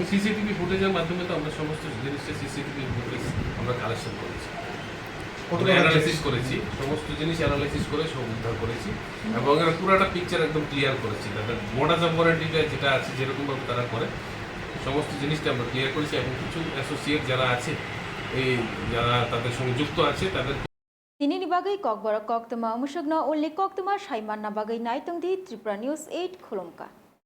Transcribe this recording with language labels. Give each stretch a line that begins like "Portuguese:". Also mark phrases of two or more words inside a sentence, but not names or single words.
English: CCTV footage
Bangla: মাধ্যমে তো আমরা সমস্ত জিনিসটা
English: CCTV footage
Bangla: আমরা কালেকশন করেছি, অ্যানালাইসিস করেছি, সমস্ত জিনিস অ্যানালাইসিস করে সব উদ্ধার করেছি এবং এর পুরোটা পিকচার একদম ক্লিয়ার করেছি। তাদের
Latin: modus operandi
Bangla: যেটা আছে যেরকমভাবে তারা করে সমস্ত জিনিসটা আমরা ক্লিয়ার করেছি এবং কিছু অ্যাসোসিয়েট যারা আছে এই যারা তাদের সঙ্গে যুক্ত আছে তাদের
Kok Borok: Tinini bagai kok borok kok tema musugna only kok tema Saiman na bagai nai tungdi Tripura News 8 Khulumka.